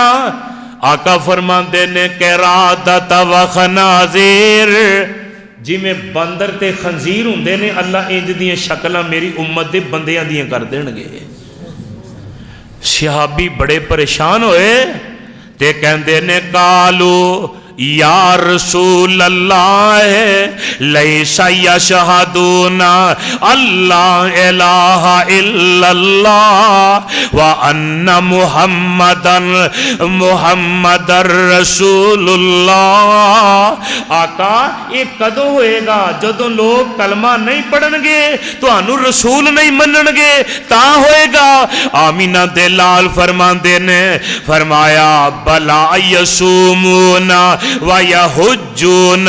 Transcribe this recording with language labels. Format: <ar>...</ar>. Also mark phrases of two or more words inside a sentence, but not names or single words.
<pa>آقا فرماتے نے</pa> <ar>قردة و خنازير,</ar> <pa>جویں بندر تے خنزیر ہندے نے اللہ انج دیاں شکلاں میری امت دے بندیاں دیاں کر دینگے. صحابی بڑے پریشان ہوئے تے کہندے نے</pa> <ar>قالوا يا رسول الله ليس يشهدون الله إله إلا الله و أن محمدا رسول الله.</ar> <pa>آقا یہ کدوں ہوئےگا جدوں لوگ کلمہ نہیں پڑھنگے، تہانوں رسول نہیں منننگے، تاں ہوئےگا. آمنہ دے لال فرماندے نے فرمایا</pa> <ar>بلى يصومون ويحجون.</ar>